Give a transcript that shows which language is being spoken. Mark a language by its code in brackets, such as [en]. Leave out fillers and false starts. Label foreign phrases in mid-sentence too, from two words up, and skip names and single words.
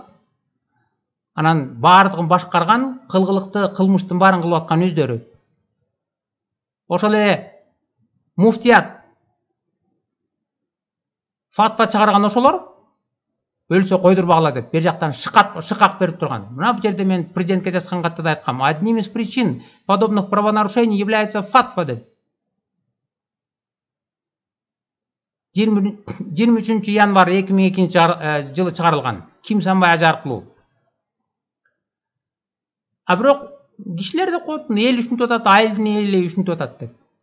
[ky] Анан баардыгын башкарган, кылгылыкты, кылмыштын баарын кылып аткан өздөрү. Ошол эле муфтият фатва чыгарган ошолор өлсө койдурбагыла деп бер жактан шыкак берип турган. Мына бу жерде мен президентке жазган катта да айткам. [ru] Одним из причин подобных правонарушений является фатва деп. [ky] 23 январь 2002 жылы чыгарылган. Ким Санбай Ажы аркылуу. А бирок кишилер да коет, эл үчүнтүп атат, айылдын эли үчүнтүп атат деп.